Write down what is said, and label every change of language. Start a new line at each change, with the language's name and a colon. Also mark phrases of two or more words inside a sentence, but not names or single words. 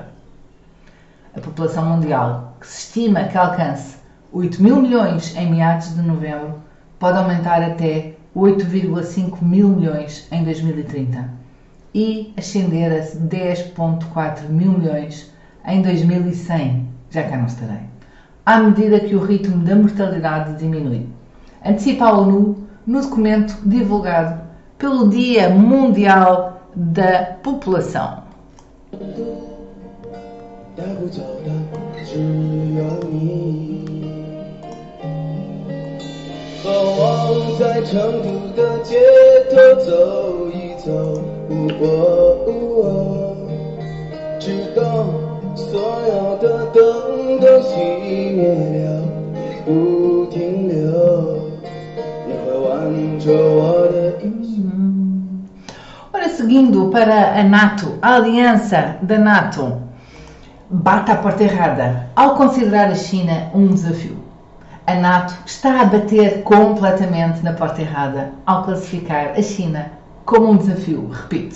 Portuguese: A população mundial, que se estima que alcance 8 mil milhões em meados de novembro, pode aumentar até 8,5 mil milhões em 2030, e ascender a 10,4 mil milhões em 2100. Já cá não estarei. À medida que o ritmo da mortalidade diminui. Antecipa a ONU no documento divulgado pelo Dia Mundial da População.
Chinese: 带不走的只有你，和我在成都的街头走一走，直到所有的灯都熄灭了，也不停留，你会挽着我的衣袖。
Portuguese: Ora, seguindo para a NATO, a aliança da NATO bate à porta errada ao considerar a China um desafio. A NATO está a bater completamente na porta errada ao classificar a China como um desafio, repito.